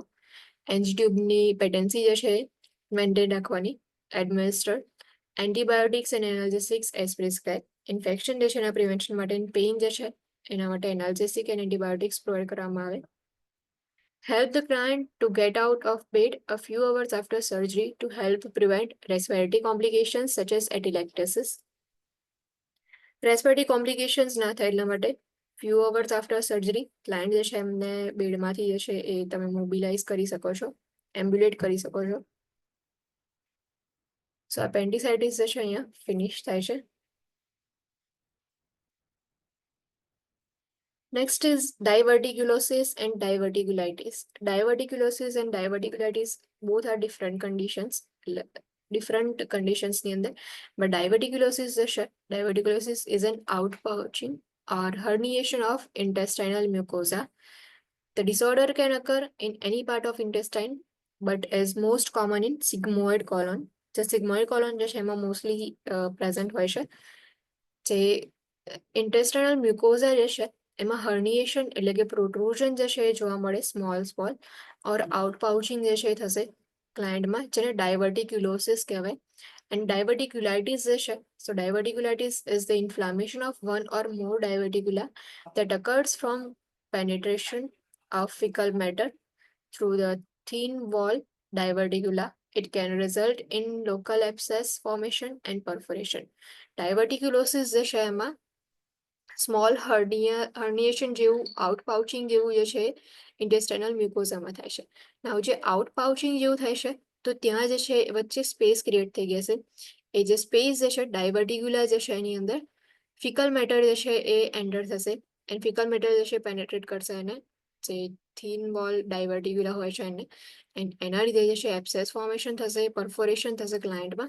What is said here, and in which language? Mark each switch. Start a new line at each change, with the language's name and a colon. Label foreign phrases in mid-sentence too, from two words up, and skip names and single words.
Gujarati: એનજી ટ્યુબની પેટેન્સી જે છે મેન્ટેન રાખવાની.
English: administer antibiotics and analgesics as prescribe.
Gujarati: ઇન્ફેક્શન જે છે એના પ્રિવેન્શન માટે પેઇન જે છે એના માટે
English: analgesic and antibiotics provide
Gujarati: કરવામાં આવે.
English: Help the client to get out of bed a few hours after surgery to help prevent respiratory complications such as atelectasis. Respiratory complications
Gujarati: ના થાય એટલા માટે
English: few hours after surgery client
Gujarati: જે છે એમને બેડમાંથી જે છે એ તમે મોબિલાઇઝ કરી શકો છો, એમ્બ્યુલેટ કરી શકો છો.
English: so appendicitis
Gujarati: જે છે અહીંયા ફિનિશ થાય છે.
English: Next is diverticulosis and diverticulitis. Diverticulosis and diverticulitis both are different conditions. Different conditions
Gujarati: ની અંદર
English: but diverticulosis is an outpouching or herniation of intestinal mucosa. The disorder can occur in any part of intestine but is most common in sigmoid colon. The sigmoid colon
Gujarati: જે છે એમાં
English: mostly present
Gujarati: હોય છે. જે intestinal mucosa જે છે એમાં હર્નિએશન એટલે કે પ્રોટ્રુઝન જે છે એ જોવા મળે
English: small or outpouching
Gujarati: જે છે એ થશે ક્લાયન્ટમાં જેને ડાયવર્ટિક્યુલોસિસ કહેવાય.
English: and diverticulitis
Gujarati: જે છે
English: so diverticulitis is the inflammation of one or more diverticula that occurs from penetration of fecal matter through the thin wall diverticula. It can result in local abscess formation and perforation.
Gujarati: Diverticulosis જે છે એમાં
English: small herniation
Gujarati: જેવું આઉટપાઉચિંગ જેવું જે છે ઇન્ટેસ્ટાઇનલ મ્યુકોઝામાં થાય છે. નાવ જે આઉટપાઉચિંગ જેવું થાય છે તો ત્યાં જે છે વચ્ચે
English: space create
Gujarati: થઈ ગયા છે. એ જે સ્પેસ જે છે ડાયવર્ટિક્યુલા જે છે એની અંદર
English: fecal matter
Gujarati: જે છે એ એન્ટર થશે
English: and fecal matter
Gujarati: જે છે પેનેટ્રેટ કરશે એને જે
English: thin wall diverticula
Gujarati: હોય છે એને એન્ડ એના લીધે જે છે
English: abscess formation
Gujarati: થશે, પરફોરેશન થશે ક્લાયન્ટમાં.